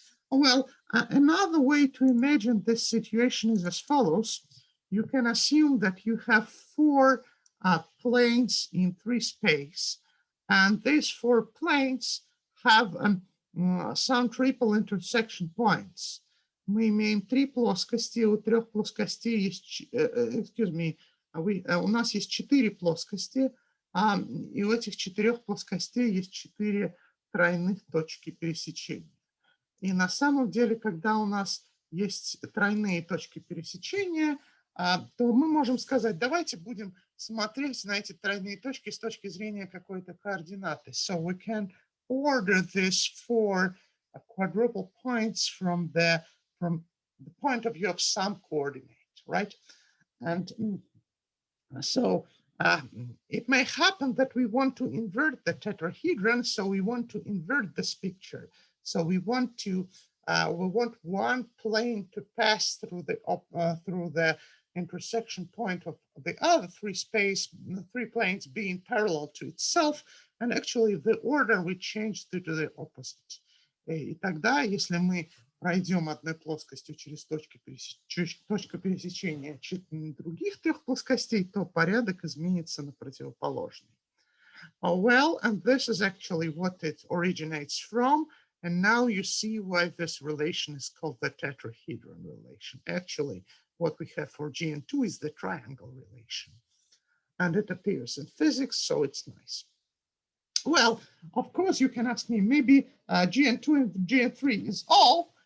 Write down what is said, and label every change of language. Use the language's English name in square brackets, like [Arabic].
[English] Well, another way to imagine this situation is as follows. You can assume that you have 4 planes in 3 space, and these 4 planes have some triple intersection points. [Russian] Мы имеем три плоскости, у трех плоскостей есть, [English] excuse me, [Russian] у нас есть четыре плоскости, и у этих четырех плоскостей есть четыре тройных точки пересечения. И на самом деле, когда у нас есть тройные точки пересечения, то мы можем сказать, давайте будем смотреть на эти тройные точки с точки зрения какой-то координаты. [English] So we can order this for quadruple points from the point of view of some coordinate, right? And so it may happen that we want to invert the tetrahedron, so we want to invert this picture. So we want one plane to pass through the intersection point of the other three planes being parallel to itself, and actually the order we change to the opposite. И тогда, если мы пройдем одной плоскостью через точку пересечения других трех плоскостей, то порядок изменится на противоположный. Well, and this is actually what it originates from. And now you see why this relation is called the tetrahedron relation. Actually, what we have for GN2 is the triangle relation. And it appears in physics, so it's nice. Well, of course, you can ask me, maybe GN2 and GN3 is all.